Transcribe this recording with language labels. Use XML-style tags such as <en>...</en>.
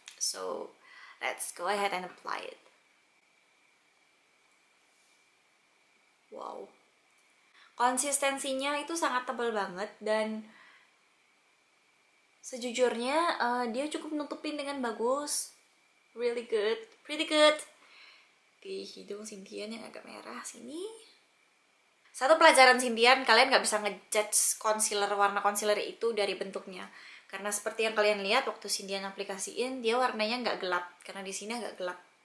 <en>So let's go ahead and apply it.</en> <id>Wow, konsistensinya itu sangat tebal banget, dan sejujurnya dia cukup nutupin dengan bagus.</id> <en>Really good, pretty good.</en> <id>Di hidung Sindian yang agak merah sini. Satu pelajaran Sindian, kalian nggak bisa ngejudge warna concealer itu dari bentuknya, Karena seperti yang kalian lihat waktu Cindian aplikasiin, dia warnanya nggak gelap karena di sini agak gelap.</id>